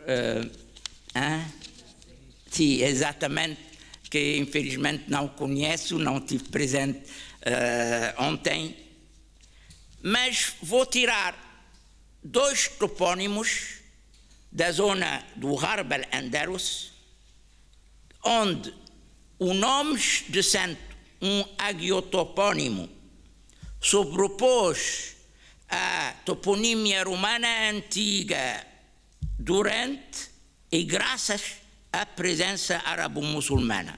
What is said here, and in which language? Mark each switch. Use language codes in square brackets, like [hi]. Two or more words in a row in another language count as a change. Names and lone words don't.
[pt] sim, exatamente, que infelizmente não conheço, não estive presente ontem, mas vou tirar dois topónimos da zona do Gharb al-Andalus, onde o nome de santo, um agiotopónimo, sobrepôs a toponímia romana antiga durante e graças à presença arabo-muçulmana.